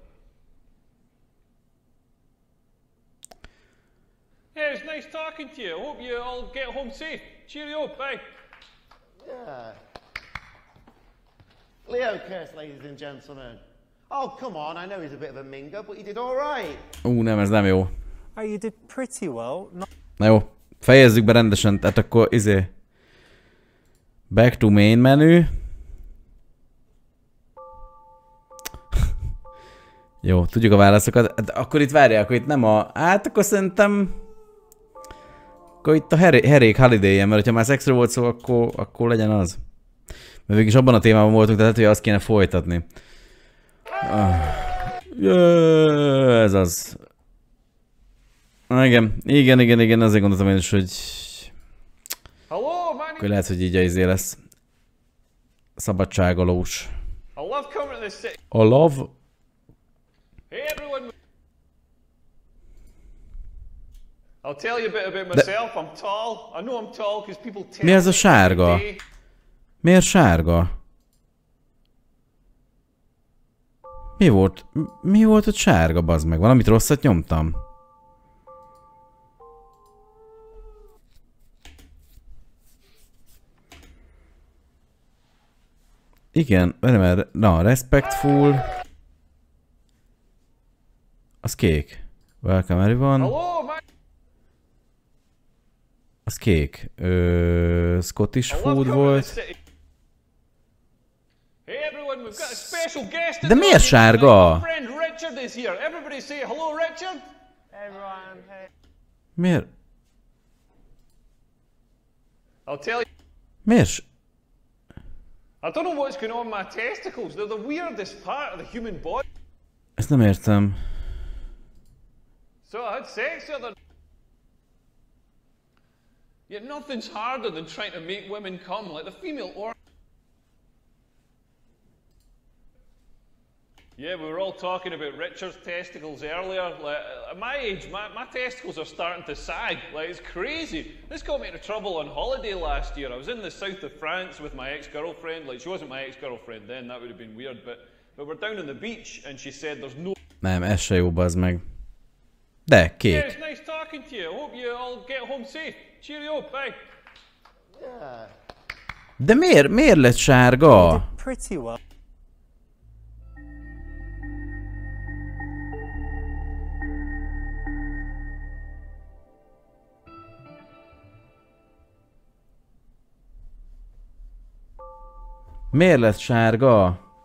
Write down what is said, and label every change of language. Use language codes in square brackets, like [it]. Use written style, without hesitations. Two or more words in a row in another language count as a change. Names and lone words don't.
[en] Yeah, it's nice talking to you. I hope you all get home safe. Cheerio, bye. Yeah. Leo Curse, ladies and gentlemen. Oh, come on, I know he's a bit of a minger, but he did all right. [hu] Nem, ez nem jó. [en] Oh, you did pretty well. [hu] Na jó, fejezzük be rendesen, tehát akkor [en] back to main menu. [hu] Jó, tudjuk a válaszokat. Hát akkor itt várják, akkor itt nem hát akkor szerintem... Akkor itt a herék holiday-en, mert ha már szexről volt szó, akkor legyen az. Mert végig is abban a témában voltunk, tehát hogy azt kéne folytatni. Ez az. Igen, azért gondoltam én is, hogy... Akkor lehet, hogy így lesz. Szabadságolós. A love... [en] I'll tell you a bit about myself. I'm tall. I know I'm tall because people tell me. [hu] Mi ez a sárga? Miért sárga? Mi volt ott sárga, bazd meg? Valamit rosszat nyomtam? Igen, na, respectful. Az kék. [en] Welcome everyone. [hu] Az kék. [en] Scottish food [hu] volt. De miért sárga? Miért? Miért? [en] I don't know what's going on with my testicles. They're the weirdest part of the human body. [hu] Ezt nem értem. [en] So I had sex the other. Yet nothing's harder than trying to make women come, like the female organ. Yeah, we were all talking about Richard's testicles earlier. Like, at my age, my testicles are starting to sag. Like, it's crazy. This got me into trouble on holiday last year. I was in the south of France with my ex-girlfriend. Like, she wasn't my ex-girlfriend then, that would have been weird. But we're down on the beach and she said there's no... [hu] Nem, ez se jó, bazd meg. De, kék. [en] Yeah, it's nice talking to you. I hope you all get home safe. Cheerio, bye. Yeah. [hu] De miért lett sárga? [en] Pretty well. [hu] Miért lett sárga?